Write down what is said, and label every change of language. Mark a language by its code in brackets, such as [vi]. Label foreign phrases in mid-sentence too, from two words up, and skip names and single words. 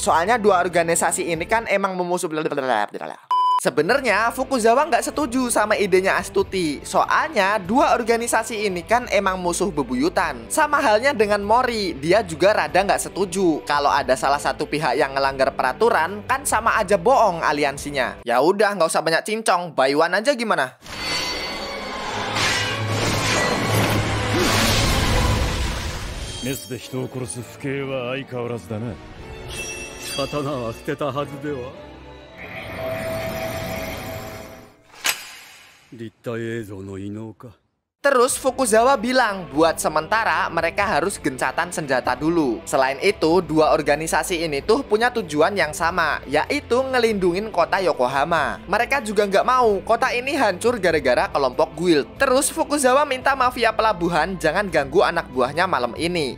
[id] Soalnya dua organisasi ini kan emang memusuh. Sebenarnya Fukuzawa nggak setuju sama idenya Astuti. Soalnya dua organisasi ini kan emang musuh bebuyutan. Sama halnya dengan Mori, dia juga rada nggak setuju. Kalau ada salah satu pihak yang ngelanggar peraturan, kan sama aja bohong aliansinya. Ya udah, nggak usah banyak cincong, [en] buy one [id] aja gimana? [ja] メスで人を殺す不敬は相変わらずだな。刀は捨てたはずでは。立体映像の異能か。 [id] Terus Fukuzawa bilang buat sementara mereka harus gencatan senjata dulu. Selain itu, dua organisasi ini tuh punya tujuan yang sama, yaitu ngelindungin kota Yokohama. Mereka juga nggak mau kota ini hancur gara-gara kelompok Guild. Terus Fukuzawa minta mafia pelabuhan jangan ganggu anak buahnya malam ini.